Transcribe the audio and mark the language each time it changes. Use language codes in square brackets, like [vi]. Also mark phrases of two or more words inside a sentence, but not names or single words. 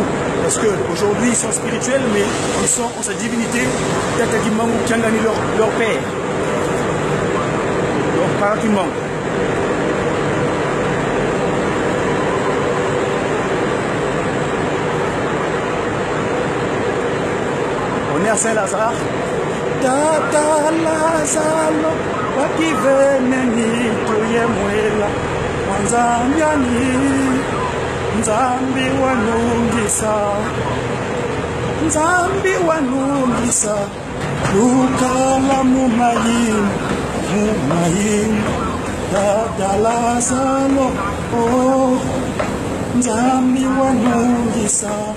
[fr] Parce qu'aujourd'hui, ils sont spirituels, mais ils sont en sa divinité, Tata Kimbangu Kiangani, leur père, leur parent Kimbangu. On est à Saint-Lazare. [kg] Tata Lazaro, wakiveneni tuyemwela, wanzambiani, nzambi wanungisa, lukala mumayini, Tata Lazaro, oh, nzambi wanungisa.